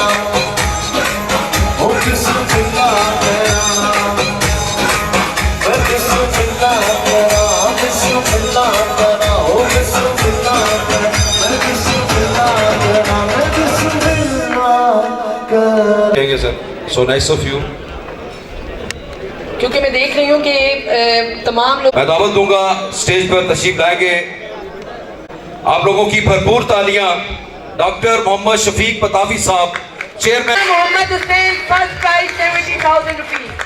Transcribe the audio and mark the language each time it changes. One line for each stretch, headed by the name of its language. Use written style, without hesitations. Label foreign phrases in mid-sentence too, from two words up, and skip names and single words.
Punjabi: ਓ ਬਿਸਮਿੱਲਾਹ ਕਰਾ ਬਿਸਮਿੱਲਾਹ ਕਰਾ ਬਿਸਮਿੱਲਾਹ ਕਰਾ ਓ ਬਿਸਮਿੱਲਾਹ ਕਰਾ ਬਿਸਮਿੱਲਾਹ ਕਰਾ ਬਿਸਮਿੱਲਾਹ ਕਰਾ।
English: Thank you, sir. So nice of you.
Hindi: क्योंकि मैं देख रही हूँ कि तमाम लोग मैं दावत दूंगा स्टेज पर तशरीफ लाएंगे आप लोगों की भरपूर तालियां डॉक्टर मोहम्मद शफीक पताफी साहब चेयरमैन। मोहम्मद हुसैन
English: First prize
Hindi: 70,000 रुपीज।